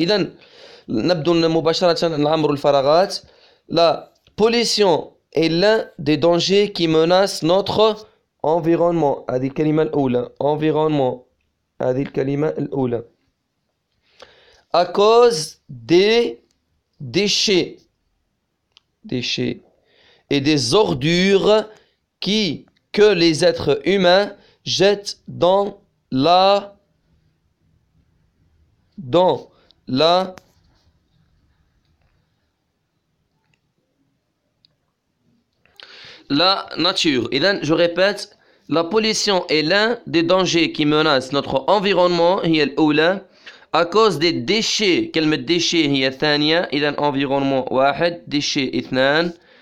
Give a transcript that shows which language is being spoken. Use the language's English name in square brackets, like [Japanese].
[Arabic] اذا نبدو مباشره نعمر الفراغات. [French] la pollution est l'un des dangers qui menacent notre environnement. [Arabic] هذه الكلمه الاولى [French] environnement. [Arabic] هذه الكلمه الاولى [French] à cause des déchets et des ordures que les êtres humains jettent dans la nature. إذن je répète, la pollution est l'un des dangers qui menacent notre environnement [Arabic] هي الأولى [French] à cause des déchets. [Arabic] كلمة déchets هي الثانية. إذن environnement واحد déchets اثنان.